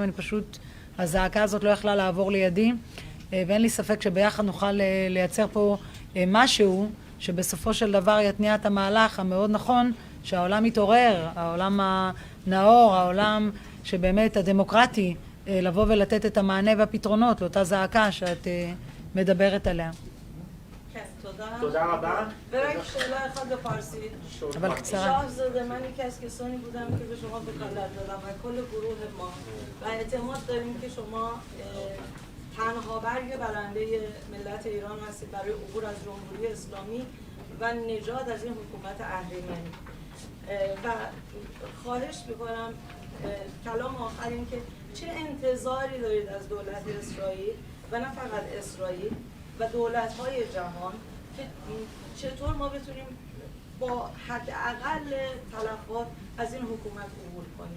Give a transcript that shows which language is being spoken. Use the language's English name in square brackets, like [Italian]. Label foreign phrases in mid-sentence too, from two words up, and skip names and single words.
[Hebrew] אני פשוט, הזעקה הזאת לא יכלה לעבור לידי, ואין לי ספק שביחד נוכל לייצר פה משהו שבסופו של דבר יתניע את המהלך המאוד נכון, שהעולם יתעורר, העולם הנאור, העולם שבאמת הדמוקרטי, לבוא ולתת את המענה והפתרונות לאותה זעקה שאת מדברת עליה. כן, תודה. תודה רבה. ורק שאלה אחת בפרסית. אבל קצרה. [Persian] شاهزاده منی کسانی بودم که به شما وکالت دادم و کل گروه ما و اعتماد داریم که شما تنها برگ برنده ملت ایران هستید برای عبور از جمهوری اسلامی و نجات از این حکومت اهریمنی. و خواهش میکنم کلام آخر این که چه انتظاری دارید از دولت اسرائیل و نه فقط اسرائیل و دولت‌های جهان که چطور ما بتونیم با حداقل تلفات از این حکومت عبور کنیم.